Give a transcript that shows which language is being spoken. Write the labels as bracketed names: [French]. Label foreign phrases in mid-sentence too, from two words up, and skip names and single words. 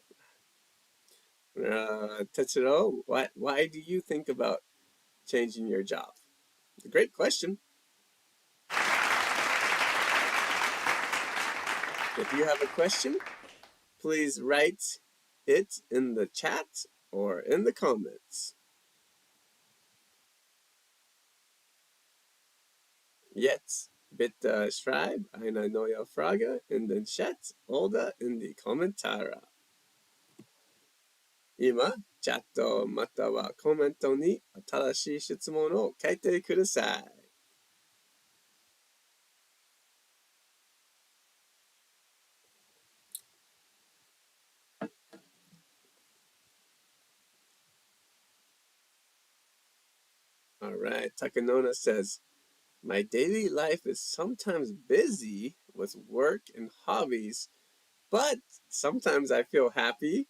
[English] Tetsuro, why do you think about changing your job? It's a great question. If you have a question, please write it in the chat or in the comments. [German] Jetzt bitte schreib eine neue Frage in den Chat oder in die Kommentare. [Japanese] 今、チャットまたはコメントに新しい質問を書いてください。 [English] All right, Takanona says, my daily life is sometimes busy with work and hobbies, but sometimes I feel happy.